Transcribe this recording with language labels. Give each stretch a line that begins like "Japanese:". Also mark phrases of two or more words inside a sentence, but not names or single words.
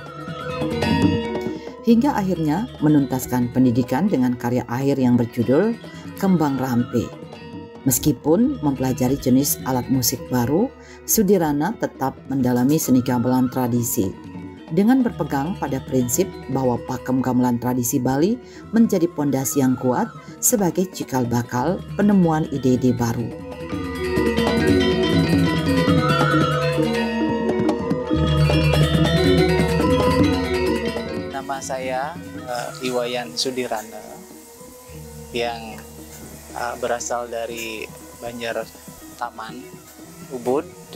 Indonesian: Hingga akhirnya menuntaskan pendidikan dengan karya akhir yang berjudul Kembang Rampe. Meskipun mempelajari jenis alat musik baru, Sudirana tetap mendalami seni gamelan tradisi. Dengan berpegang pada prinsip bahwa pakem gamelan tradisi Bali menjadi pondasi yang kuat sebagai cikal bakal penemuan ide-ide baru. Nama saya Iwayan Sudirana yang berasal dari Banjartaman, Ubud.